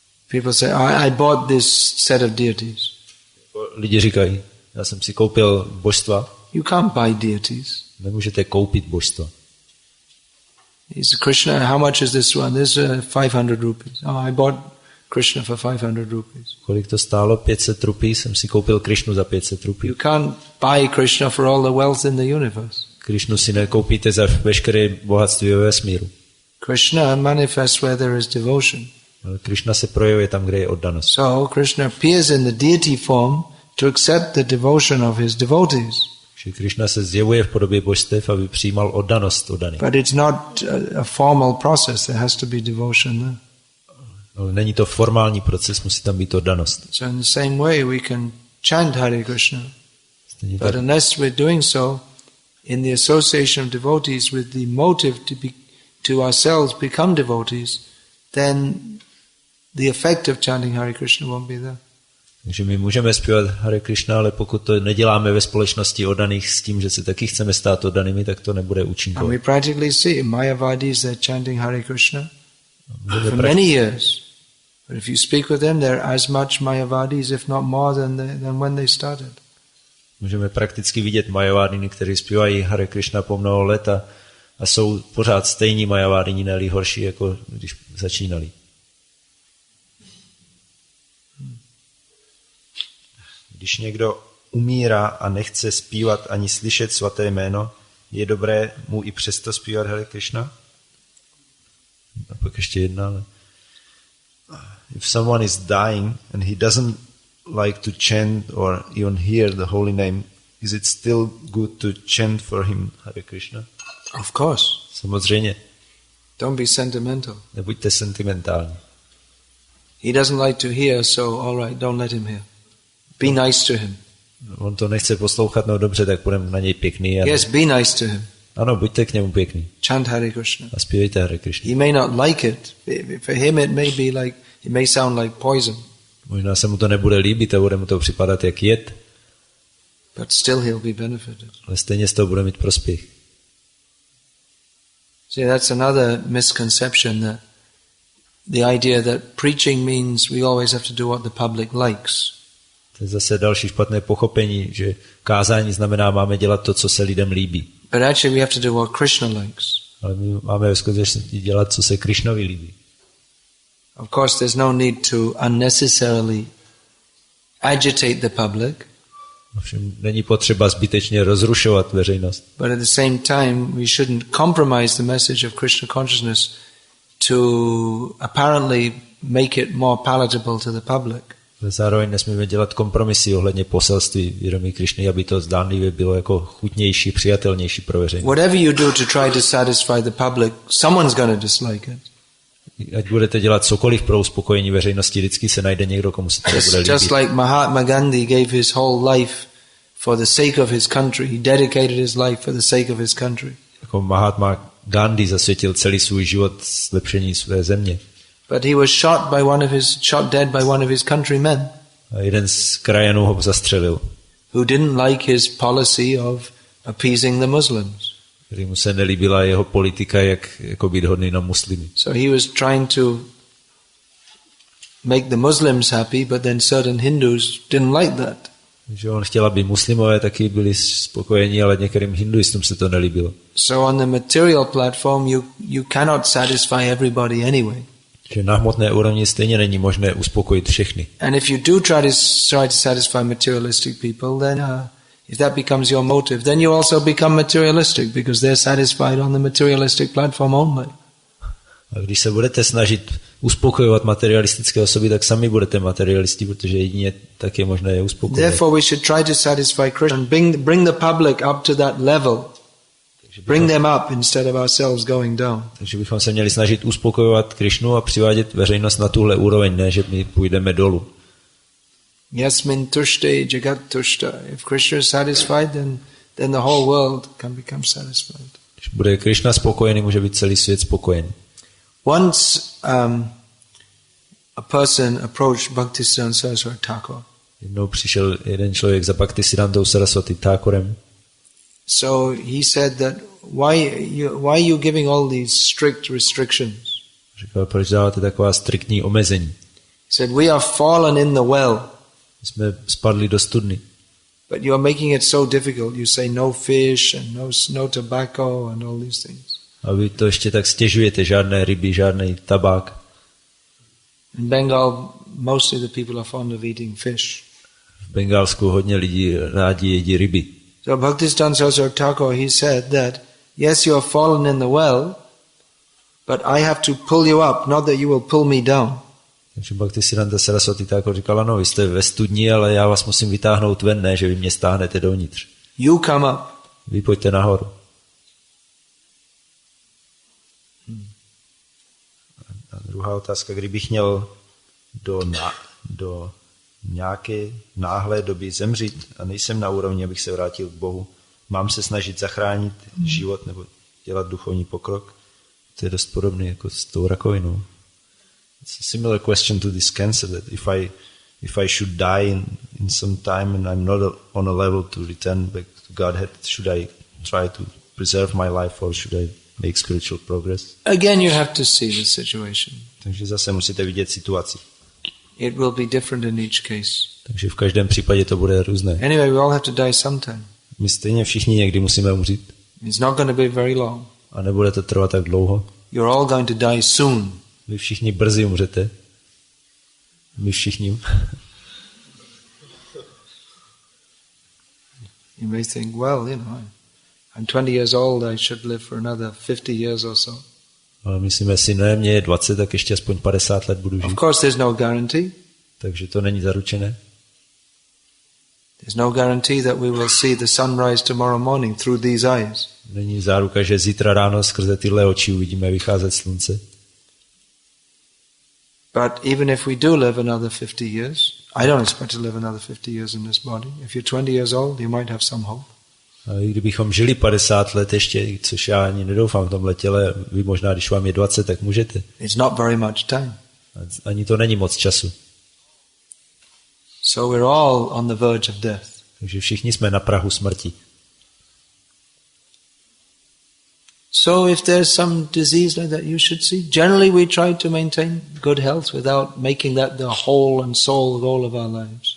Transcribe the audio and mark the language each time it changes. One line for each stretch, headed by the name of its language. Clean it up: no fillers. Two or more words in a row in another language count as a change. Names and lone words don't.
English: People say, I bought this set of deities.
Czech: Lidi říkají, já jsem si koupil božstva.
English: You can't buy deities.
Czech: Nemůžete koupit božstva.
English: He's Krishna, how much is this one? This 500 rupees. Oh, I bought Krishna for 500 rupees.
Czech: Kolik to stálo? 500 rupí, jsem si koupil Krišnu za 500 rupí.
English: You can't buy Krishna for all the wealth in the universe.
Czech: Krišnu si nekoupíte za veškeré bohatství ve vesmíru.
English: Krishna manifests where there is devotion.
Czech: Ale Krišna se projevuje tam, kde je oddanost.
English: So Krishna appears in the deity form to accept the devotion of his devotees.
Czech: Že Krišna se zjevuje v podobě božstev, aby přijímal oddanost oddaných.
English: But it's not a formal process. There has to be devotion there.
Czech: Ale není to formální proces, musí tam být oddanost.
English: So in the same way we can chant Hare Krishna. But unless we're doing so in the association of devotees with the motive to ourselves become devotees, then the effect of chanting Hare Krishna won't be there.
Czech: Takže my můžeme zpívat Hare Krishna, ale pokud to neděláme ve společnosti oddaných s tím, že se taky chceme stát oddanými, tak to nebude účinkovat.
English: And we practically see Mayavadis, they're chanting Hare Krishna for many years. But if you speak with them, they're as much Mayavadis, if not more, than when they started.
Czech: Můžeme prakticky vidět Mayavadiny, kteří zpívají Hare Krishna po mnoho let a jsou pořád stejní Mayavadini, ne-li horší, jako když začínali. Když někdo umírá a nechce zpívat ani slyšet svaté jméno, je dobré mu i přesto zpívat Hare Krishna? A pak ještě jedna, ale...
English: If someone is dying and he doesn't like to chant or even hear the holy name, is it still good to chant for him Hare Krishna? Of course.
Czech: Samozřejmě.
English: Don't be sentimental.
Czech: Nebuďte sentimentální.
English: He doesn't like to hear, so all right, don't let him hear. Be nice to him.
Czech: On to nechce poslouchat, no dobře, tak budeme na něj pěkný.
English: Yes, be nice to him.
Czech: Ano, buďte k němu pěkný.
English: Chant Hare Krishna.
Czech: A zpívejte Hare Krishna.
English: He may not like it. For him it may be like, it may sound like poison.
Czech: Možná se mu to nebude líbit a bude mu to připadat jak jed.
English: But still he'll be benefited.
Czech: Ale stejně z toho bude mít prospěch.
English: See, that's another misconception, that the idea that preaching means we always have to do what the public likes.
Czech: To je zase další špatné pochopení, že kázání znamená, máme dělat to, co se lidem líbí.
English: But actually we have to do what Krishna likes.
Czech: Ale my máme ve skutečnosti dělat, co se Krišnovi líbí.
English: Of course, there's no need to unnecessarily agitate the public.
Czech: Ovšem není potřeba zbytečně rozrušovat veřejnost.
English: But at the same time, we shouldn't compromise the message of Krishna consciousness to apparently make it more palatable to the public.
Czech: Zároveň nesmíme dělat kompromisy ohledně poselství vědomí Krišny, aby to zdánlivě bylo jako chutnější, přijatelnější pro veřejnost.
English: Whatever you do to try to satisfy the public, someone's going to dislike it.
Czech: Ať budete dělat cokoliv pro uspokojení veřejnosti, vždycky se najde někdo, komu se to nebude líbit.
English: Just like Mahatma Gandhi gave his whole life for the sake of his country. He dedicated his life for the sake of his country.
Czech: Jako Mahatma Gandhi zasvětil celý svůj život zlepšení své země.
English: But he was shot dead by one of his countrymen.
Czech: A jeden z krajanů ho zastřelil.
English: Who didn't like his policy of appeasing the Muslims.
Czech: Kterému se nelíbila jeho politika, jak být hodný na muslimy.
English: So he was trying to make the Muslims happy, but then certain Hindus didn't like that.
Czech: Takže on chtěl, aby muslimové taky byli spokojení, ale některým hinduistům se to nelíbilo.
English: So on the material platform you cannot satisfy everybody anyway.
Czech: Že na hmotné úrovni stejně není možné uspokojit všechny.
English: And if you do try to satisfy materialistic people, then if that becomes your motive, then you also become materialistic because they're satisfied on the materialistic platform only.
Czech: A když se budete snažit uspokojovat materialistické osoby, tak sami budete materialisti, protože jedině tak je možné je uspokojit.
English: Therefore we should try to satisfy Krishna and bring the public up to that level. Bring them up instead of ourselves going down.
Czech: Takže bychom se měli snažit uspokojovat Krišnu a přivádět veřejnost na tuhle úroveň, ne že my půjdeme dolů.
Sanskrit: Yasmin tushte jagat tushta.
English: If Krishna is satisfied, then the whole world can become satisfied.
Czech: Když bude Krišna spokojený, může být celý svět spokojený.
English: Once a person approached Bhaktisiddhanta Saraswati Thakur.
Czech: Jednou přišel jeden člověk za Bhaktisiddhantou Saraswati Thakurem.
English: So he said that why are you giving all these strict restrictions?
Czech: Říkal, proč dáváte taková striktní omezení?
English: said, we are fallen in the well.
Czech: Jsme spadli do studny.
English: But you are making it so difficult. You say no fish and no tobacco and all these things.
Czech: A vy to ještě tak stěžujete, žádné ryby, žádný tabák.
English: In Bengal, mostly the people are fond of eating fish.
Czech: V Bengálsku hodně lidí rádi jedí ryby.
English: So Bhaktisiddhanta Saraswati Thakur, he said that, yes, you are fallen in the well, but I have to pull you up, not that you will pull me down.
Czech: Takže Bhaktisiddhanta Saraswati Thakur říkal, ano, vy jste ve studni, ale já vás musím vytáhnout ven, ne, že vy mě stáhnete dovnitř.
English: You come up.
Czech: Vy pojďte nahoru. A druhá otázka, kdybych měl do nějaké náhlé doby zemřít a nejsem na úrovni, abych se vrátil k Bohu, mám se snažit zachránit život nebo dělat duchovní pokrok? To je dost podobné jako s tou rakovinou.
English: It's a similar question to this cancer, that if I should die in some time and I'm not on a level to return back to Godhead, should I try to preserve my life or should I make spiritual progress? Again, you have to see the situation.
Czech: Takže zase musíte vidět situaci.
English: It will be different in each case.
Czech: Takže v každém případě to bude různé.
English: Anyway, we all have to die sometime.
Czech: My stejně všichni někdy musíme umřít.
English: It's not going to be very long.
Czech: A nebude to trvat tak dlouho.
English: You're all going to die soon.
Czech: Vy všichni brzy umřete. My všichni.
English: You may think, well, I'm 20 years old, I should live for another 50 years or so.
Czech: Ale myslíme si, ne, mě je 20, tak ještě aspoň 50 let budu žít.
English: Of course there's no guarantee.
Czech: Takže to není zaručené.
English: There's no guarantee that we will see the sunrise tomorrow morning through these eyes.
Czech: Není záruka, že zítra ráno skrze tyhle oči uvidíme vycházet slunce.
English: But even if we do live another 50 years, I don't expect to live another 50 years in this body. If you're 20 years old, you might have some hope.
Czech: A i kdybychom žili 50 let ještě, což já ani nedoufám v tomhle těle, vy možná, když vám je 20, tak můžete.
English: It's not very much time.
Czech: Ani to není moc času.
English: So we're all on the verge of death.
Czech: Takže všichni jsme na prahu smrti.
English: So if there's some disease like that you should see, generally we try to maintain good health without making that the whole and sole goal of our lives.